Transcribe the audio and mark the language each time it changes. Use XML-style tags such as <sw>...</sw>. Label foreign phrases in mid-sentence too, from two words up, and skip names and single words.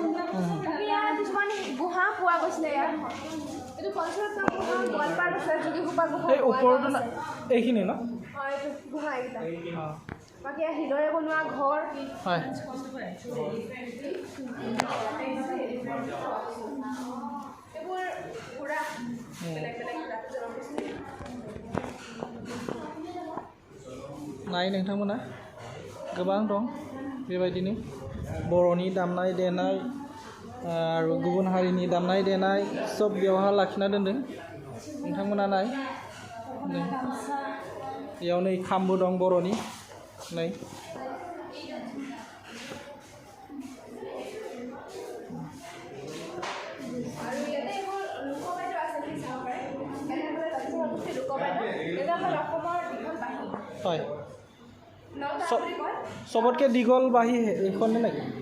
<as>বাকী ইয়াত কিছুমান গুহা পোৱা গৈছিলে ইয়াত, এইটো পঞ্চৰত্ন গুহা গোৱালপাৰাত আছে, যোগীঘোপা গুহা ওপৰতো এইখিনি ন এইটো গুহা এইকেইটা। বাকী শিলৰে বনোৱা ঘৰ এইবোৰ পুৰা বেলেগ বেলেগ</as> <brx>नाय नोंथांमोना गोबां दं बेबायदिनो बर'नि दामनाय देनाय आरो गुबुन हारिनि दामनाय देनाय सब बेयावहा लाखिना दोनदों नोंथांमोना नाय बेयाव नै खामबो दं बर'नि नै</brx> <as>হয় সবতকৈ দীঘল বাহী এইখনে নেকি</as>